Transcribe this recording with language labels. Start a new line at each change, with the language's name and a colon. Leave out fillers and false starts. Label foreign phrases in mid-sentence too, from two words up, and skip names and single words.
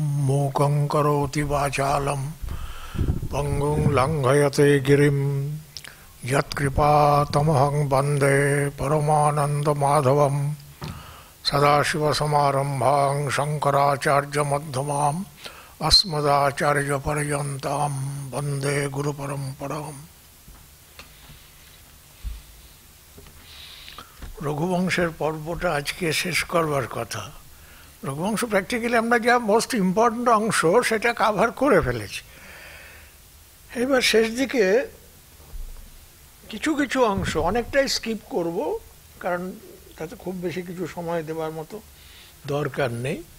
Sanskrit: मूकं करोति वाचालं पंगुं लंघयते गिरिं यत्कृपातमहं वन्दे परमानन्दमाधवं सदाशिवसमारम्भां शङ्कराचार्यमध्यमाम् अस्मदाचार्यपर्यन्तां वन्दे गुरुपरम्पराम्।
Bangla: রঘুবংশের পর্বটা আজকে শেষ করবার কথা। রঘুবংশ প্র্যাকটিক্যালি আমরা যা
English: most important
Bangla: অংশ সেটা কাভার করে ফেলেছি। এবার শেষ দিকে কিছু কিছু অংশ অনেকটাই স্কিপ করব, কারণ তাতে খুব বেশি কিছু সময় দেওয়ার মতো দরকার নেই।